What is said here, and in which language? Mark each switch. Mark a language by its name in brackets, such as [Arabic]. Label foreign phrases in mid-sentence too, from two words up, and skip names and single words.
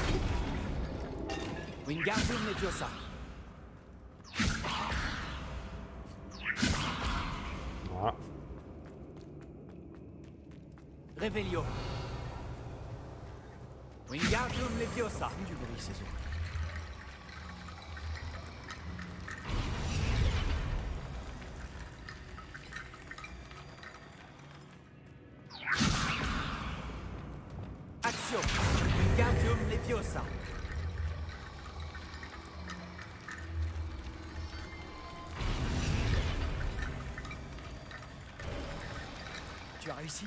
[French] Wingardium Leviosa! Voilà. Réveillon! Wingardium Leviosa! Du bruit, ces eaux. Action! Wingardium Leviosa! Tu as réussi?